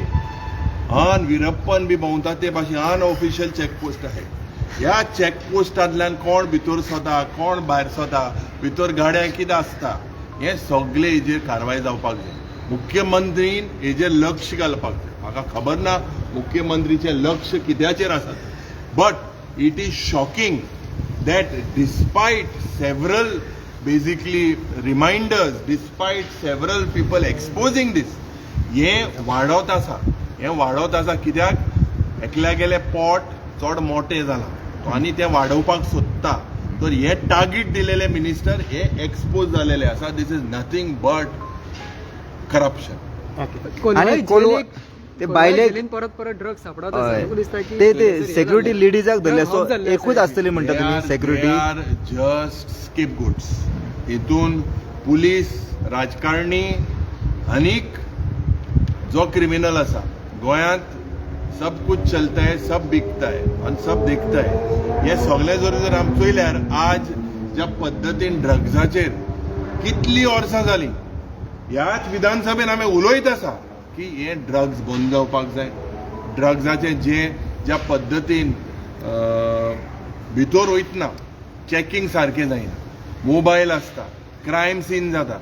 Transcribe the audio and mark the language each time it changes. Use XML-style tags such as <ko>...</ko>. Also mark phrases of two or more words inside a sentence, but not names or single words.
<kok>वीरप्पन बी भोंवता ते भाशेन अनऑफिशियल चेकपोस्ट आहे. ह्या चेकपोस्टांतल्यान कोण भितर सता, कोण भायर सता, भितर गाड्या कितें आसता, हे सगळे हेजेर कारवाय जावपाक जाय. मुख्यमंत्रीन हेजेर लक्ष घालपाक जाय. म्हाका खबर ना मुख्यमंत्रीचें लक्ष कित्याचेर आसा,</kok> <en>but it is shocking that despite several basically reminders, despite several people exposing this,</en> <kok>हे वाडत आसा कित्याक एकल्या गेले पोट चड मोठे जाला आनी ते वाडोवपाक सोदता. तर हे टार्गेट दिलेले मिनिस्टर हे एक्सपोज जालेले आसा.</kok> <en>this is nothing but corruption.</en> <kok>ते भायले परत ड्रग्स सापडत ते सेक्युरिटी लेडीजाक धरले, सो एकूच आसतली म्हणटा तुमी सेक्युरिटी.</kok> <en>they are just scapegoats.</en> <kok>हितून पुलीस, राजकारणी आनीक जो क्रिमिनल आसा गोंयांत</kok> <hi>सब कुछ चलता है, सब बिकता है आणि सब देखता है.</hi> <kok>हे सगळे जर आमी चोयल्यार आज ज्या पद्दतीन ड्रग्साचेर कितली वर्सां जाली ह्याच विधानसभेन आमी उलयत आसा की हे ड्रग्स बंद जावपाक जाय. ड्रग्साचे ज्या पद्दतीन भितर वयतना चॅकिंग सारकें जायना, मोबायल आसता, क्रायम सीन जाता.</kok>